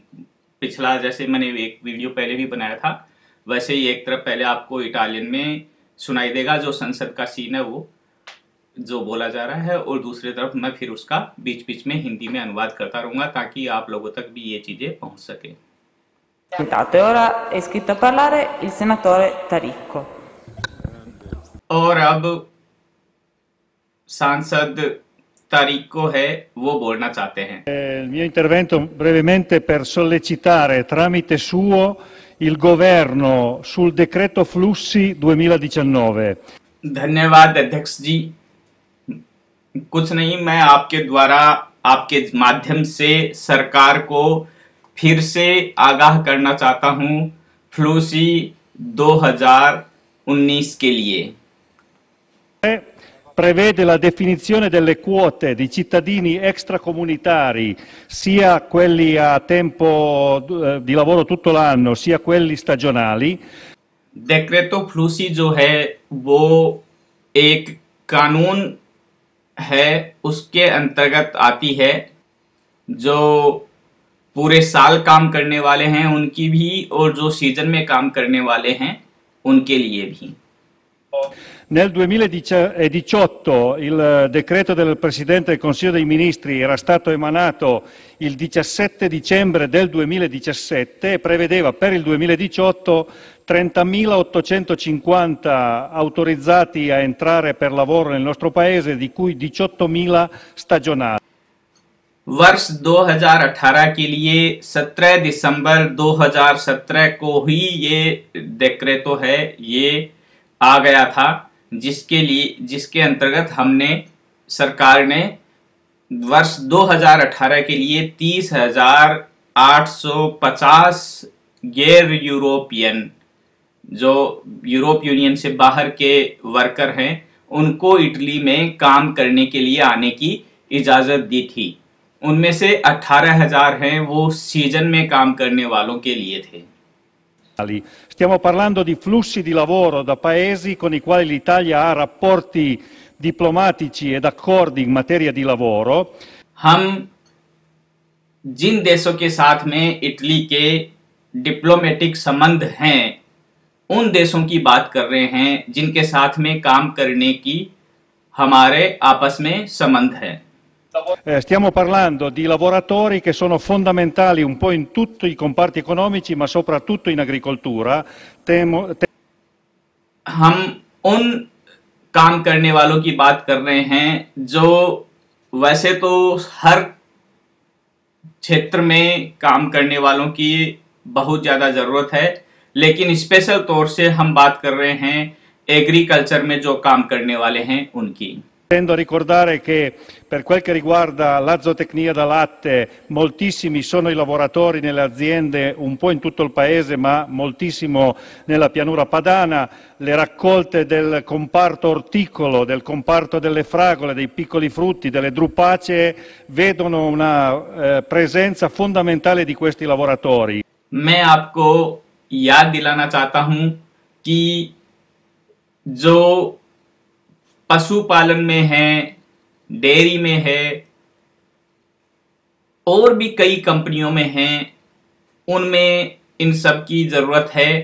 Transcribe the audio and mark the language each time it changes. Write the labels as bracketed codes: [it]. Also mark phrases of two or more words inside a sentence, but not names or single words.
[hi] पिछला जैसे मैंने एक वीडियो पहले भी बनाया था, वैसे ही एक तरफ पहले आपको इटालियन में सुनाई देगा जो संसद का सीन है वो जो बोला जा रहा है, और दूसरी तरफ मैं फिर उसका बीच बीच में हिंदी में अनुवाद करता रहूँगा ताकि आप लोगों तक भी ये चीज़ें पहुँच सके। [it] E ora è iscritto a parlare il senatore Taricco. [hi] और अब सांसद तारिको है, वो बोलना चाहते हैं। [it] Il mio intervento brevemente per sollecitare tramite suo il governo sul decreto flussi 2019. [hi] धन्यवाद अध्यक्ष जी। कुछ नहीं, मैं आपके द्वारा आपके माध्यम से सरकार को फिर से आगाह करना चाहता हूं फ्लूसी 2019 के लिए। [it] Prevede la definizione delle quote di cittadini extracomunitari, sia quelli a tempo di lavoro tutto l'anno, sia quelli stagionali. decreto flussi [hi] जो है वो एक कानून है, उसके अंतर्गत आती है। जो पूरे साल काम करने वाले हैं उनकी भी, और जो सीजन में काम करने वाले हैं उनके लिए भी। [it] Nel 2018 il decreto del Presidente del Consiglio dei Ministri era stato emanato il 17 dicembre del 2017 e prevedeva per il 2018 30.850 autorizzati a entrare per lavoro nel nostro Paese, di cui 18.000 stagionali. [hi] वर्ष 2018 के लिए 17 दिसंबर 2017 को ही ये डेक्रेटो है, ये आ गया था, जिसके अंतर्गत हमने सरकार ने वर्ष 2018 के लिए 30,850 गैर यूरोपियन, जो [en] Europe Union [hi] से बाहर के वर्कर हैं, उनको इटली में काम करने के लिए आने की इजाजत दी थी। उनमें से 18,000 हैं वो सीजन में काम करने वालों के लिए थे। [it] Stiamo parlando di flussi di lavoro da paesi con i quali l'Italia ha rapporti diplomatici ed accordi in materia di lavoro. [hi] हम जिन देशों के साथ में इटली के डिप्लोमेटिक संबंध हैं, उन देशों की बात कर रहे हैं जिनके साथ में काम करने की हमारे आपस में संबंध है। [it] Stiamo parlando di lavoratori che sono fondamentali un po' in tutti i comparti economici, ma soprattutto in agricoltura. [hi] हम उन काम करने वालों की बात कर रहे हैं जो वैसे तो हर क्षेत्र में काम करने वालों की बहुत ज़्यादा ज़रूरत है, लेकिन स्पेशल तौर से हम बात कर रहे हैं एग्रीकल्चर में जो काम करने वाले हैं उनकी। [it] Tendo a ricordare che per quel che riguarda la zootecnia da latte, moltissimi sono i lavoratori nelle aziende un po' in tutto il paese, ma moltissimo nella pianura padana. Le raccolte del comparto orticolo, del comparto delle fragole, dei piccoli frutti, delle drupacee, vedono una presenza fondamentale di questi lavoratori. [hi] मैं आपको याद दिलाना चाहता हूं कि जो पशुपालन में है, डेयरी में है, और भी कई कंपनियों में हैं, उनमें इन सब की ज़रूरत है।